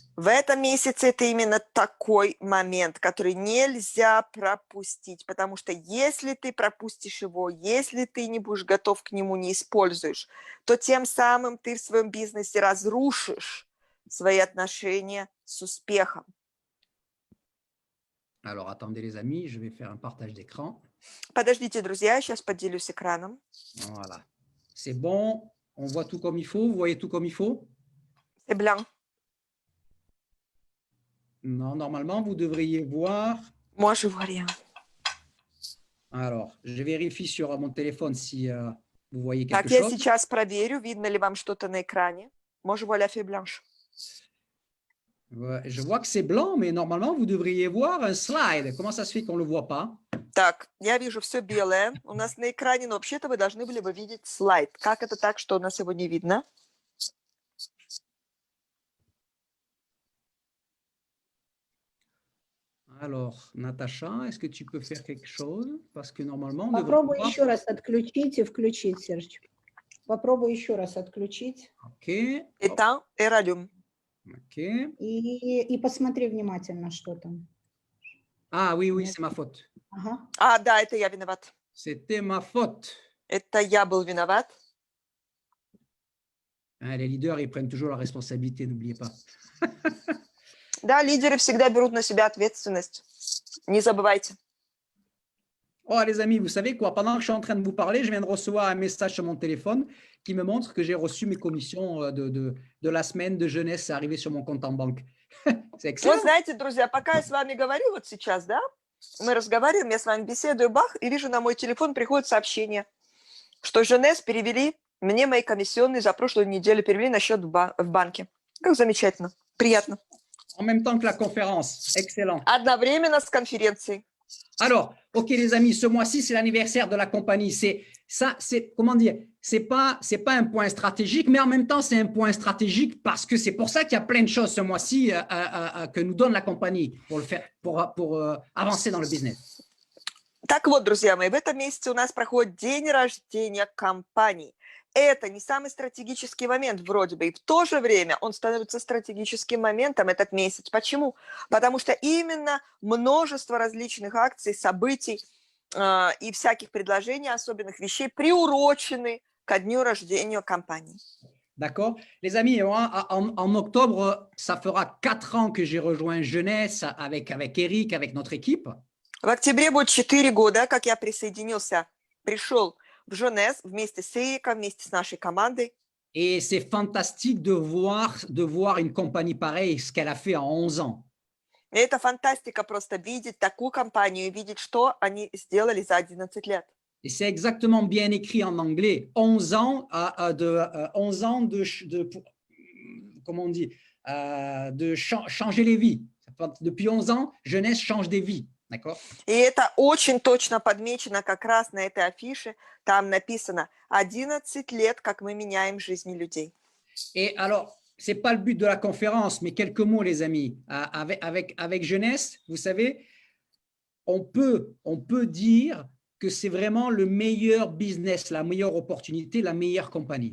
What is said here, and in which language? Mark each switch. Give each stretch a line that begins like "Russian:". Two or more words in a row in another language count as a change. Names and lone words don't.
Russian: В этом месяце это именно такой момент, который нельзя пропустить, потому что если ты пропустишь его, если ты не будешь готов к нему, не используешь, то тем самым ты в своем бизнесе разрушишь свои отношения с успехом.
French: Alors, attendez les amis, je vais faire un partage d'écran.
Russian: Подождите, друзья, я сейчас поделюсь экраном.
French: Voilà. C'est bon, on voit tout comme il faut, vous voyez tout comme il faut? C'est blanc. Non, normalement, vous devriez voir. Moi, je vois rien. Alors, je vérifie sur mon téléphone si vous voyez quelque
Russian: Так, я
French: chose.
Russian: сейчас проверю, видно ли вам что-то на экране.
French: Moi, je vois la feuille blanche. Ouais, je vois que c'est blanc, mais normalement, vous devriez voir un slide. Comment ça se fait qu'on ne le voit pas?
Russian: Так, я вижу все белое у нас на экране, но вообще-то вы должны были бы видеть слайд. Как это так, что у нас его не видно?
French: Alors, Natacha, est-ce que tu peux faire quelque chose? Parce que normalement, on devrait
Russian: Попробуй
French: voir.
Russian: еще раз отключить и включить, Серж. Попробуй еще раз отключить
English: OK.
French: Éteint et rallume.
English: OK.
Russian: и посмотри внимательно, что там.
French: Ah oui, oui, c'est ma faute.
Russian: Ага. А, да, это я виноват.
French: C'était ma faute.
Russian: Это я был виноват.
French: Hein, les leaders, ils prennent toujours la responsabilité, n'oubliez pas.
Russian: Да, лидеры всегда берут на себя ответственность. Не забывайте.
French: Oh, les amis, vous savez quoi? Pendant que je suis en train de vous parler, je viens de recevoir un message sur mon téléphone qui me montre que j'ai reçu mes commissions de la semaine de jeunesse arrivées sur mon compte en banque. C'est excellent.
Russian: Вот знаете, друзья, пока я с вами говорю вот сейчас, да, мы разговариваем, я с вами беседую, бах, и вижу, на мой телефон приходит сообщение, что Женес перевели, мне мои комиссионные за прошлую неделю перевели на счет в банке. Как замечательно, приятно.
French: En même temps que la conférence. Excellent.
Russian: Одновременно с конференцией.
French: Alors, OK, les amis, ce mois-ci, c'est l'anniversaire de la compagnie. Comment dire, c'est pas un point stratégique, mais en même temps, c'est un point stratégique parce que c'est pour ça qu'il y a plein de choses ce mois-ci que nous donne la compagnie pour avancer dans le business.
Russian: Так вот, друзья мои, в этом месяце у нас проходит день рождения компании. Это не самый стратегический момент вроде бы, и в то же время он становится стратегическим моментом этот месяц. Почему? Потому что именно множество различных акций, событий и всяких предложений, особенных вещей приурочены ко дню рождения компании.
French: D'accord? Les amis, en octobre, ça fera 4 ans que j'ai rejoint Jeunesse avec Eric, avec notre équipe.
Russian: В октябре будет 4 года, как я пришел в Женес вместе с Эриком, вместе с нашей командой.
French: Et c'est fantastique de voir une compagnie pareille, ce qu'elle a fait en 11 ans.
Russian: И это фантастика просто видеть такую компанию и видеть, что они сделали за 11 лет.
French: Et c'est exactement bien écrit en anglais. 11 ans comment on dit, de changer les vies. Depuis 11 ans, Jeunesse change des vies. D'accord?
Russian: И это очень точно подмечено как раз на этой афише. Там написано 11 лет, как мы меняем жизни людей.
French: Et alors, ce n'est pas le but de la conférence, mais quelques mots, les amis. Avec Jeunesse, vous savez, on peut dire que c'est vraiment le meilleur business, la meilleure opportunité, la meilleure compagnie.